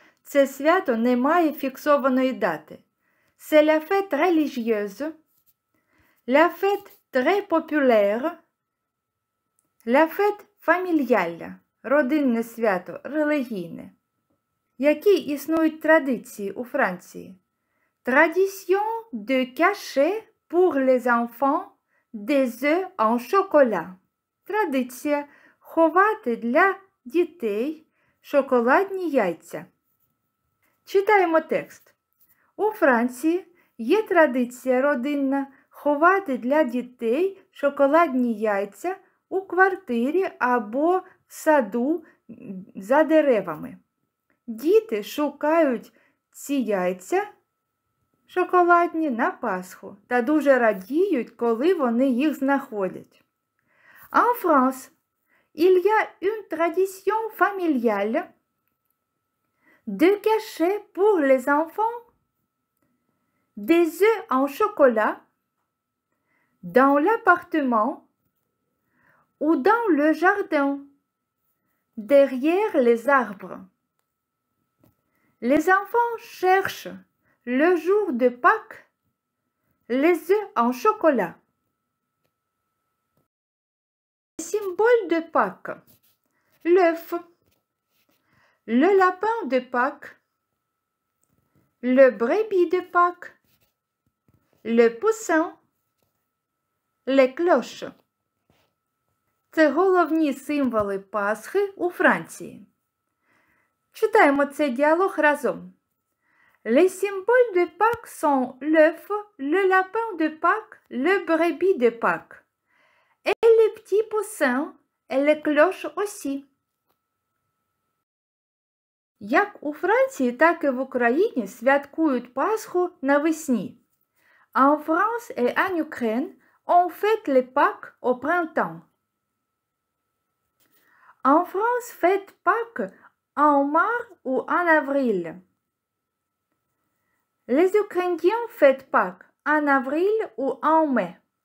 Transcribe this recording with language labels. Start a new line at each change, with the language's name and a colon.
Ukrainian: Це свято не має фіксованої дати.
French: C'est la fête religieuse, la fête très populaire, la fête familiale,
Ukrainian: родинне свято, релігійне. Які існують традиції у Франції?
French: Tradition de cacher pour les enfants des œufs en chocolat.
Ukrainian: Традиція ховати для дітей шоколадні яйця. Читаємо текст. У Франції є традиція родинна ховати для дітей шоколадні яйця у квартирі або в саду за деревами. Діти шукають ці яйця шоколадні на Пасху та дуже радіють, коли вони їх знаходять.
French: En France, il y a une tradition familiale de cacher pour les enfants des œufs en chocolat dans l'appartement ou dans le jardin, derrière les arbres. Les enfants cherchent le jour de Pâques les œufs en chocolat. Symbole de Pâques. L'œuf, le lapin de Pâques, le brebis de Pâques, le poussin, les cloches.
Ukrainian: Це головні символи Пасхи у Франції. Читаємо цей діалог разом.
French: Les symboles de Pâques sont l'œuf, le lapin de Pâques, le brebis de Pâques. Et les petits poussins, et les cloches aussi.
Ukrainian: Як у Франції, так і в Україні святкують Пасху навесні.
French: En France et en Ukraine, on fête les Pâques au printemps. En France, fête Pâques en mars ou en avril. Les Ukrainiens fêtent Pâques en avril ou en mai.